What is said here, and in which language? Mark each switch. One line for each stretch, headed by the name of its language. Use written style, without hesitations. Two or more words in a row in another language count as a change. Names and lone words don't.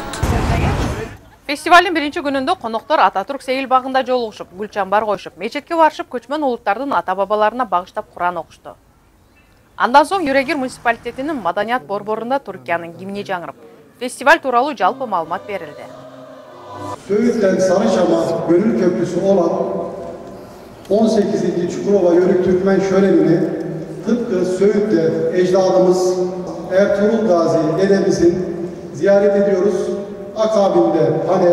Kyrgyz: Фестивалдын биринчи күнүндө коноктор Ататүрк Сейил багында жолугушуп, гүл чамбар коюшуп, мечетке барышып, көчмөн улуттардын ата-бабаларына багыштап Куран окушту. Андан соң Юрегир муниципалитетинин маданият борборунда Түркиянын гимни жаңырып, фестиваль тууралуу жалпы маалымат берилди.
Turkish: Söğüt'ten Sarıçam'a gönül köprüsü olan 18. Çukurova Yörük Türkmen şölenini tıpkı Söğüt'te ecdadımız Ertuğrul Gazi dedemizin ziyaret ediyoruz. Akabinde panel.